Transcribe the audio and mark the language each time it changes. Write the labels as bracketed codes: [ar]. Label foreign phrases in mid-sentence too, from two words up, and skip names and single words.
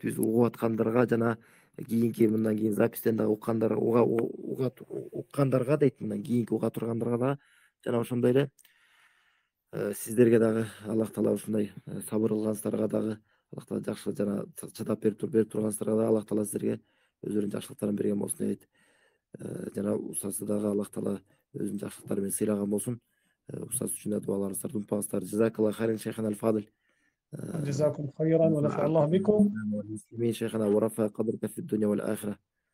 [ky] Биз угуп аткандарга жана кийинки мындан кийин запистен дагы уккандарга дейт, мындан кийинки уга тургандарга дагы жана ошондой эле сиздерге дагы Аллах таала ушундай сабыр кылгансыздарга дагы Аллах таала жакшы жана чыдап берип тургансыздарга дагы Аллах таала сиздерге өзүнүн жакшылыктарын берген болсун дейт. Жана устазды дагы Аллах таала өзүнүн жакшылыктары менен сыйлаган болсун. Устаз үчүн да дуаларыңыздарды унутпаңыздар. [ar] جزاك الله خيرا شيخنا الفاضل. جزاكم خيرا ونفع الله بكم. والمسلمين شيخنا ورفع قدرك في الدنيا والآخرة.